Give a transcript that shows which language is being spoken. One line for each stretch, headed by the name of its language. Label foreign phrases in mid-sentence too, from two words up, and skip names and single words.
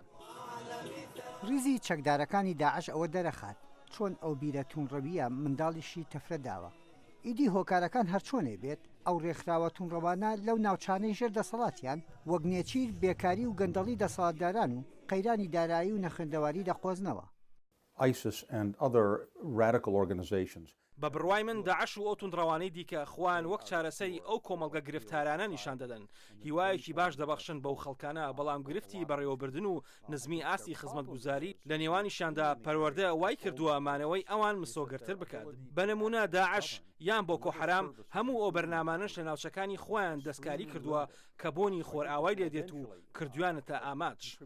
Central Kurdish: ریزی چەکدارەکانی داعش ئەوە دەرەخات چۆن ئەو بیرە توونڕەویە منداڵیشی تەفرەداوە. ئیدی هۆکارەکان هەرچۆنێ بێت ئەو ڕێکخراوە توونڕەوانە لەو ناوچانەی ژێر دەسەڵاتیان وەک نێچیر بێکاری و گەندەڵی دەسەڵاتداران و قەیرانی دارایی و نەخوێندەواری دەقۆزنەوە.
English: ISIS and other radical organizations.
Central Kurdish: بە بڕوای من داعش و ئەو توندڕەوانەی دیکە خوان وەک چارەسەری ئەو کۆمەڵگە گرفتارانە نیشان دەدەن. هیوایەکی باش دەبەخشن بەو خەڵکانە بەڵام گرفتی بەڕێوەبردن و نزمی ئاستی خزمەتگوزاری لە نێوانیشاندا پەروەردە وای کردووە مانەوەی ئەوان مسۆگرتر بکات. بە نمونە داعش یان بۆکۆ حەرام هەموو ئەو بەرنامانش لە ناوچەکانی خۆیان دەستکاری کردووە کە بۆنی خۆرئاوای لێدێت و کردویانەتە ئاماج.